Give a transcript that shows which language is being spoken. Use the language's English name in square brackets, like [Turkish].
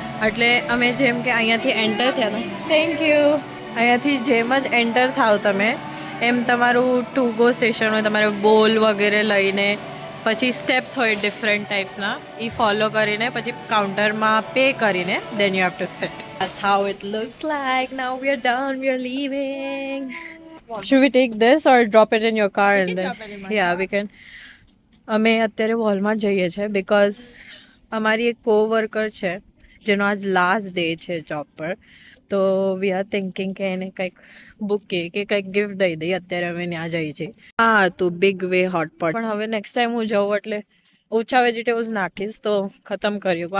[Gujarati] એટલે અમે જેમ કે અહીંયાથી એન્ટર થયા ને, થેન્ક યુ, અહીંયાથી જેમ જ એન્ટર થાવ તમે એમ તમારું ટુ ગો સ્ટેશન હોય. તમારે બોલ વગેરે લઈને પછી સ્ટેપ્સ હોય ડિફરન્ટ ટાઈપ્સના, એ ફોલો કરીને પછી કાઉન્ટરમાં પે કરીને [English] Then you have to sit. That's how it looks like. Now we are done, we are leaving. Should we take this or drop it in your car? We And can then drop it in my yeah, car. we can. [Gujarati] અમે અત્યારે વોલમાં જઈએ છીએ because અમારી એક કોવર્કર છે જેનો આજ last day છે જોબ પર. તો [English] we are thinking [Gujarati] કે એને કંઈક બુકે કે કંઈક ગિફ્ટ દઈ દઈએ. અત્યારે અમે ત્યાં જઈએ છીએ. હા તો બિગ વે હોટપોટ, પણ હવે નેક્સ્ટ ટાઈમ હું જાઉં એટલે ઓછા વેજીટેબલ્સ નાખીશ તો ખતમ કર્યું.